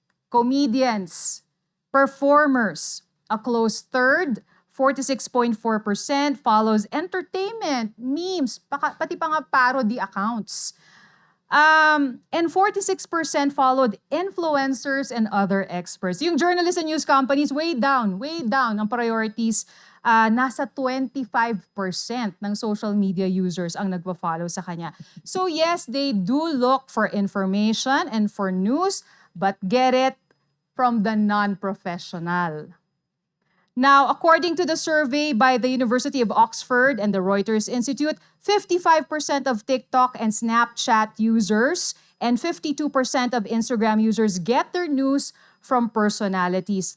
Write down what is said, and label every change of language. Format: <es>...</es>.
<en>comedians, performers. A close third, 46.4% follows entertainment, memes,</en> <tl>pati pa nga</tl> <en>parody accounts. And 46% followed influencers and other experts. Yung journalists and news companies, way down ang priorities.</en> <tl>Nasa 25% ng social media users ang nagpa-follow sa kanya.</tl> <en>So yes, they do look for information and for news, but get it from the non-professional. Now, according to the survey by the University of Oxford and the Reuters Institute, 55% of TikTok and Snapchat users and 52% of Instagram users get their news from personalities.</en>